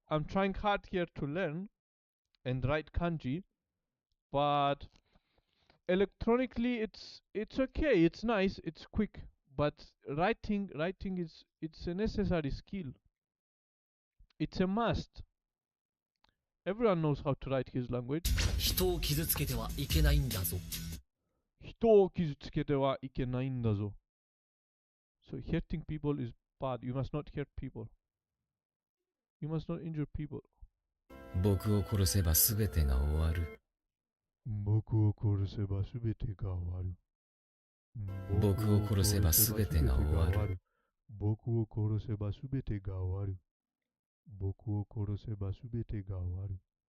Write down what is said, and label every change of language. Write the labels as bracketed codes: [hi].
[en] I'm trying hard here to learn and write kanji, but electronically it's okay. It's nice. It's quick. But writing is it's a necessary skill. It's a must. Everyone knows how to write his language. [ja] 人を傷つけてはいけないんだぞ。人を傷つけてはいけないんだぞ。 [en] So hurting people is bad. You must not hurt people. You must not injure people. [ja] 僕を殺せば全てが終わる。僕を殺せば全てが終わる。僕を殺せば全てが終わる。僕を殺せば全てが終わる。僕を殺せば全てが終わる。